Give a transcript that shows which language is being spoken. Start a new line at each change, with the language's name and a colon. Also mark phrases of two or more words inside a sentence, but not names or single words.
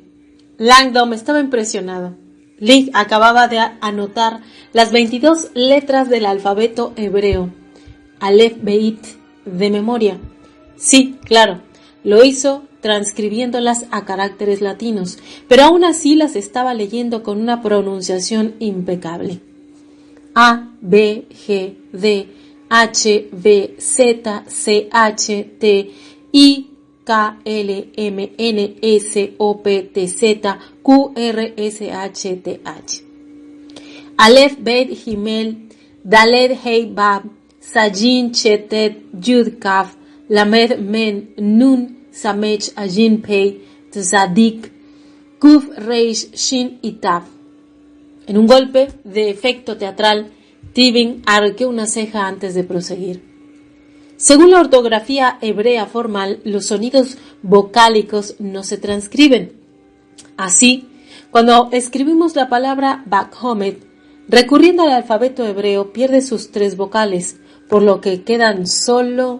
Spanish: Langdon estaba impresionado. Lig acababa de anotar las 22 letras del alfabeto hebreo, Aleph Beit, de memoria. Sí, claro, lo hizo transcribiéndolas a caracteres latinos, pero aún así las estaba leyendo con una pronunciación impecable. A, B, G, D, H, B, Z, C, H, T, I, K, L, M, N, S, O, P, T, Z, Q, R, S, H, T, H. Aleph, Bet, Gimel, Daled, Hei, Bab, Sajin, Chetet, Yud, Kaf, Lamed, Men, Nun, Samech, Ajin, Pei, Tzadik, Kuf, Reish, Shin y Tav. En un golpe de efecto teatral, Tevin arqueó una ceja antes de proseguir. Según la ortografía hebrea formal, los sonidos vocálicos no se transcriben. Así, cuando escribimos la palabra Bakhomet, recurriendo al alfabeto hebreo, pierde sus 3 vocales, por lo que quedan solo...